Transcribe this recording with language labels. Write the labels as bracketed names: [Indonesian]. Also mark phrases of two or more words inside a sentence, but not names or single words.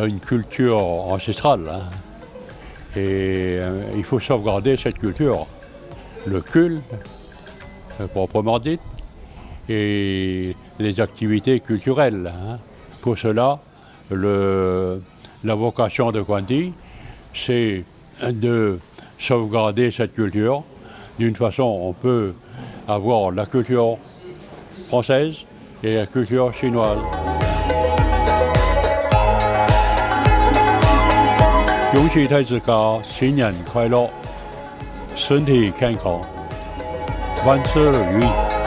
[French] a une culture ancestrale, hein, et il faut sauvegarder cette culture, le culte proprement dit, et les activités culturelles. Hein. Pour cela, la vocation de Kwandi, c'est de sauvegarder cette culture. D'une façon, on peut avoir la culture française et la culture chinoise. [Chinese] 恭喜太子家新年快乐，身体健康，万事如意。